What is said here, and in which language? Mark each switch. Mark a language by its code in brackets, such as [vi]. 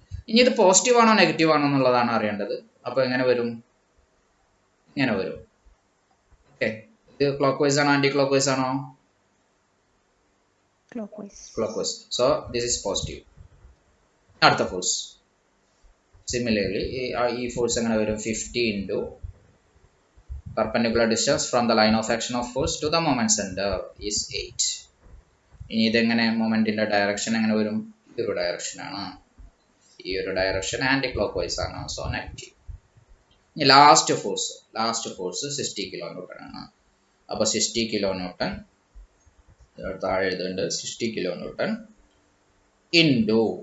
[ml] ഇനി ഇത് പോസിറ്റീവ് ആണോ നെഗറ്റീവ് ആണോ എന്നുള്ളതാണ് അറിയേണ്ടത്. അപ്പോൾ എങ്ങനെ വരും? ഇങ്ങനെ വരും. ഓക്കെ, ഇത് ക്ലോക്ക് വൈസ് ആണോ ആന്റി ക്ലോക്ക് വൈസ് ആണോ? Clockwise. [en] So this is positive. [ml] അടുത്ത ഫോഴ്സ് സിമിലർലി ഈ ഫോഴ്സ് എങ്ങനെ വരും? [en] 50 into perpendicular distance from the line of action of force to the moment center is 8. [ml] ഇനി ഇതെങ്ങനെ മൊമെന്റിന്റെ ഡയറക്ഷൻ എങ്ങനെ വരും? ഈ ഒരു ഡയറക്ഷൻ ആണ്. ഈ ഒരു ഡയറക്ഷൻ ആന്റി ക്ലോക്ക് വൈസ് ആണ്. So negative. ഇനി ലാസ്റ്റ് ഫോഴ്സ് 60 കിലോ ന്യൂട്ടൺ ആണ്. അപ്പോൾ 60 കിലോ ന്യൂട്ടൺ താഴെ എഴുതുന്നുണ്ട്. 60 കിലോ ന്യൂട്ടൺ ഇൻറ്റു